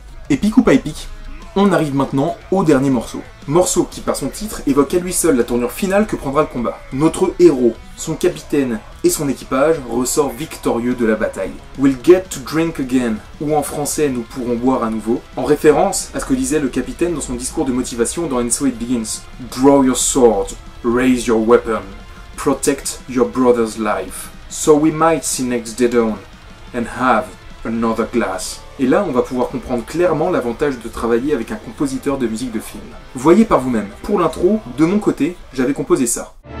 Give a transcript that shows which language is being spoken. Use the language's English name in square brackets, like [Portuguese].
[French] Épique ou pas épique, on arrive maintenant au dernier morceau. Morceau qui, par son titre, évoque à lui seul la tournure finale que prendra le combat. Notre héros, son capitaine et son équipage ressort victorieux de la bataille. [English] We'll get to drink again, [French] ou en français nous pourrons boire à nouveau, en référence à ce que disait le capitaine dans son discours de motivation dans And So It Begins. [English] Draw your sword, raise your weapon, protect your brother's life, so we might see next day dawn, and have another glass. [French] Et là, on va pouvoir comprendre clairement l'avantage de travailler avec un compositeur de musique de film. Voyez par vous-même. Pour l'intro, de mon côté, j'avais composé ça.